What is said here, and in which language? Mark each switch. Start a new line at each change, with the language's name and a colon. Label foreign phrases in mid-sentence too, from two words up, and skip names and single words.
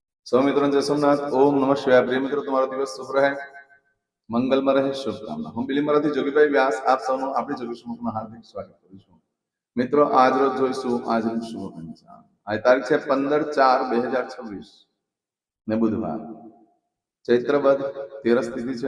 Gujarati: સૌ મિત્રો જય સોમનાથ।
Sanskrit: ओम नमः शिवाय।
Gujarati: प्रिय મિત્રો, તમારો દિવસ શુભ રહે, મંગલમાં રહે, શુભકામના। હું બિલીમરાથી જોગીભાઈ વ્યાસ આપ સૌનું આપણી જોગી સમૂહમાં હાર્દિક સ્વાગત કરું છું। મિત્રો, આજ રોજ જોઈશું આજનું શુભ પંચાંગ। આજ તારીખ છે 15/4/2026 ને બુધવાર, ચૈત્ર વદ 13 તિથિ છે।